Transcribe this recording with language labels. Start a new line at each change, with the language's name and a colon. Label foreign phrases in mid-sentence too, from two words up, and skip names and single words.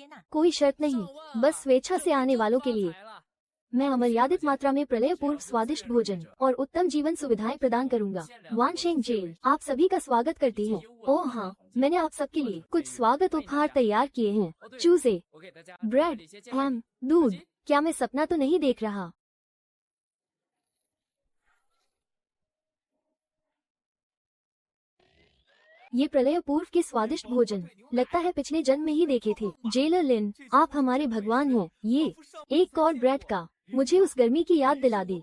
Hindi: कोई शर्त नहीं, बस स्वेच्छा से आने वालों के लिए मैं अमर्यादित मात्रा में प्रलय पूर्व स्वादिष्ट भोजन और उत्तम जीवन सुविधाएं प्रदान करूंगा। वानशेंग जेल आप सभी का स्वागत करती है। ओह हाँ, मैंने आप सबके लिए कुछ स्वागत उपहार तैयार किए हैं। चूजे,
Chinese: 我给大家
Hindi: ब्रेड,
Chinese: 一些介绍
Hindi: हैम, दूध। क्या मैं सपना तो नहीं देख रहा? ये प्रलय पूर्व के स्वादिष्ट भोजन लगता है पिछले जन्म में ही देखे थे। जेलर लिन, आप हमारे भगवान हैं। ये एक और ब्रेड का मुझे उस गर्मी की याद दिला दी।